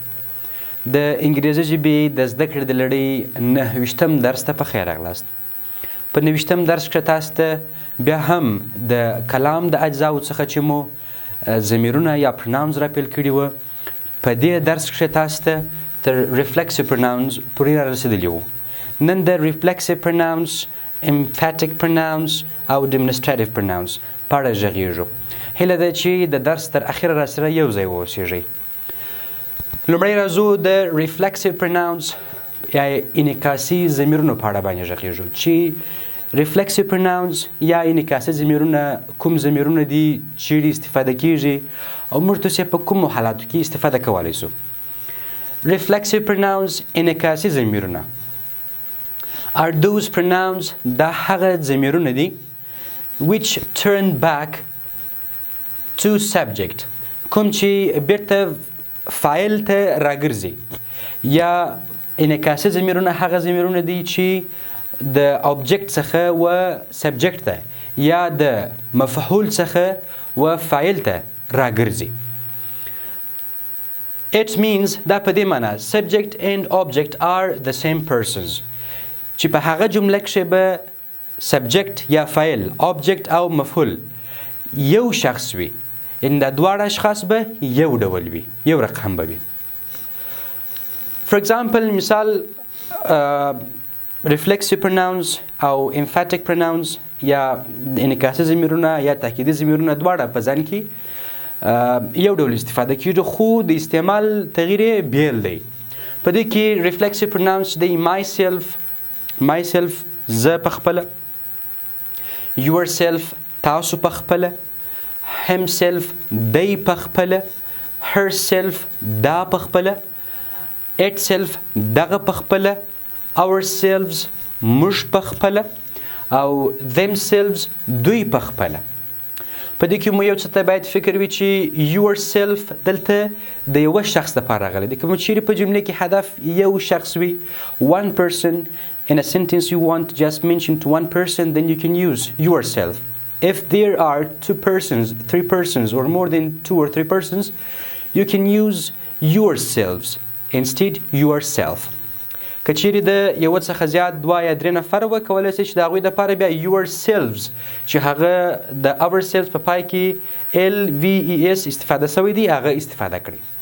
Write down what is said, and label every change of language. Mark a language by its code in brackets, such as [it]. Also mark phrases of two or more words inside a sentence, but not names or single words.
[ps] د انګریزي ژبې د زده کړې د لړۍ 9 درس ته په خیر راغلاست. په 9 درس کې تاسو ته بیا هم د کلام د اجزاوو څخه چې مو ضمیرونه یا pronouns راپیل کړي وو، په دې درس کې تاسو ته تر [en] reflexive pronouns [ps] پورې را رسېدلي وو. نن د [en] reflexive pronouns، emphatic pronouns [ps] او [en] demonstrative pronouns [ps] په اړه غږیږو. هیله ده چې د درس تر اخره راسره یو ځای واوسیږئ. لومړی راځو د [en] reflexive pronouns [ps] یا انعکاسي ضمیرونو په اړه باندې غږیږو چې [en] reflexive pronouns [ps] یا انعکاسي ضمیرونه کوم ضمیرونه دي، چیرې استفاده کیږي او موږ تاسو په کومو حالاتو کې استفاده کولی شو. [en] reflexive pronouns [ps] انعکاسي ضمیرونه [en] are those pronouns [ps] دا هغه ضمیرونه دي [en] which turn back to subject، [ps] کوم چې بیرته فاعل ته راګرځي. یا انعکاسي ضمیرونه هغه ضمیرونه دي چې د object څخه و subject ته یا د مفعول څخه و فاعل ته راګرځي. [en] It means [ps] دا په دې معنی [en] subject and object are the same persons، [ps] چې په هغه جمله کې به سبجکت یا فاعل، object او مفعول یو شخص وي، یعنی دا دواړه اشخاص به یو ډول وي، یو رقم به وي. [en] For example [ps] مثال [en] reflexive pronouns [ps] او [en] emphatic pronouns [ps] یا انعکاسي ضمیرونه یا تاکیدي ضمیرونه دواړه په ځان کې یو ډول استفاده کیږي، خو د استعمال تغییر یې بیل دی. په دې کې [en] reflexive pronouns [ps] دی myself زه پخپله، yourself تاسو پخپله، himself دی پخپله، herself دا پخپله، itself دغه پخپله، ourselves موږ پخپله او themselves دوی پخپله. په دې کې مو یو څه ته باید فکر وي چې yourself دلته د یوه شخص لپاره راغلی دی. که مو چیرې په جملې کې هدف یو شخص وي، [en] one person in a sentence you want just mention to one person, then you can use yourself. If there are 2 persons, 3 persons or more than 2 or 3 persons, you can use yourselves instead yourself. [ps] که چیرې د یو څخه زیات 2 یا 3 نفر وه، کولی شئ چې د هغوی دپاره بیا yourselves چې هغه د ourselves په پای کې LVES استفاده شوی دی هغه استفاده کړئ.